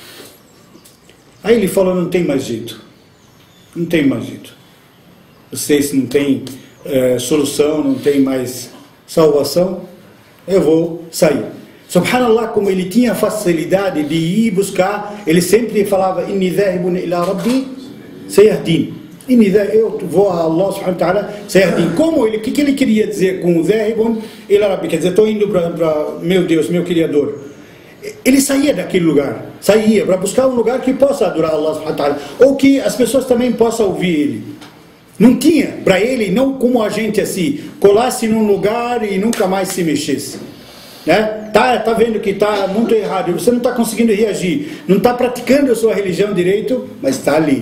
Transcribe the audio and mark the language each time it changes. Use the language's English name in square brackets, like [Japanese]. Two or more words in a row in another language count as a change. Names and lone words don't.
[Portuguese] Aí ele falou, não tem mais jeito. Não tem mais jeito. Vocês não têm solução, não tem mais salvação, eu vou sair. Subhanallah, como ele tinha facilidade de ir buscar, ele sempre falava, [Arabic] إني ذاهب إلى ربي سيهدين. [Portuguese] Eu vou a [Arabic] الله سبحانه وتعالى سيهدين. [Portuguese] Como ele, o que ele queria dizer com [Arabic] ذاهب إلى ربي? [Portuguese] Quer dizer, estou indo para meu Deus, meu Criador. Ele saía daquele lugar, saía para buscar um lugar que possa adorar [Arabic] الله سبحانه وتعالى, [Portuguese] ou que as pessoas também possam ouvir ele. Não tinha, para ele, não como a gente assim, colasse num lugar e nunca mais se mexesse. Né? Tá vendo que está muito errado, você não está conseguindo reagir, não está praticando a sua religião direito, mas está ali.